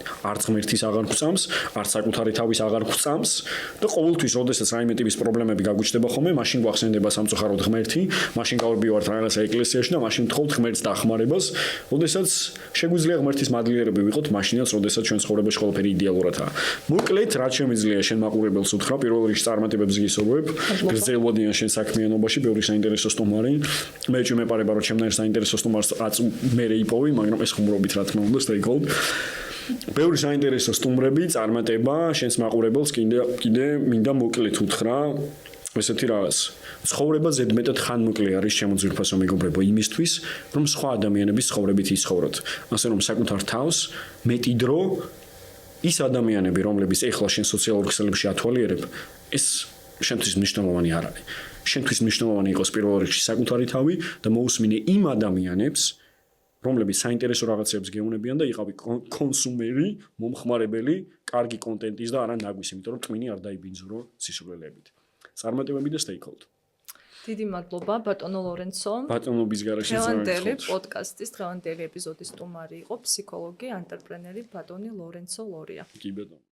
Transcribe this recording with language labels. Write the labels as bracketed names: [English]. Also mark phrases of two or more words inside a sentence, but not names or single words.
[Georgian] არც ღმერთის აღარ გვწამს, არც საკუთარი თავის აღარ გვწამს და ყოველთვის როდესაც რაიმე ტიპის პრობლემები გაგუჩნდება ხოლმე, მაშინ გვახსენდება სამწუხაროდ ღმერთი, მაშინ გავარბივართ რაღაცა ეკლესიაში და მაშინ ვთხოვთ ღმერთს დახმარებას, როდესაც შეგვიძლია ღმერთის მადლიერები ვიყოთ, მაშინაც როდესაც ჩვენ ცხოვრებაში ყველაფერი იდეალურადაა. მოკლედ, რაც შემიძლია შენ მაყურებელს პირველ რიგში წარმატებებს გისურვებ, გრძელვადიან შენ საქმიანობაში, ბევრი საინტერესო სტუმარი. მე მეპარება რომ ჩემთან საინტერესო სტუმარს რაც მე იპოვი, მაგრამ ეს ხუმრობით რა თქმა უნდა, [English] stay cold. [Georgian] ბევრი საინტერესო სტუმრები, წარმატება, შენს მაყურებელს კიდე მინდა მოკლედ უთხრა ესეთი რაღაც. ცხოვრება ზედმეტად ხანმოკლე არის შემოძვირფასო მეგობრებო იმისთვის, რომ სხვა ადამიანების ცხოვრებით იცხოვროთ. ასე რომ საკუთარ თავს მეტი დრო ის ადამიანები, რომლებიც ეხლა შენ სოციალურ ქსელებში ათვალიერებ, ეს შენთვის მნიშვნელოვანი არ არის. შენთვის მნიშვნელოვანი იყოს პირველ რიგში საკუთარი თავი და მოусმინე იმ ადამიანებს, რომლებიც საინტერესო რაღაცებს გეუნებიან და იყავი კონსუმერი, მომხმარებელი, კარგი კონტენტის და არა ნაგვის, იმიტომ რომ ტვინი არ დაიბინძურო სისულელეებით. წარმატებები და [English] stay cold. [Georgian] დიდი მადლობა ბატონო ლორენცო. ბატონობის გარშე დღევანდელი პოდკასტის დღევანდელი ეპიზოდის სტუმარი იყო ფსიქოლოგი, ანტრეპრენერი ბატონი ლორენცო ლორია. კი ბატონო.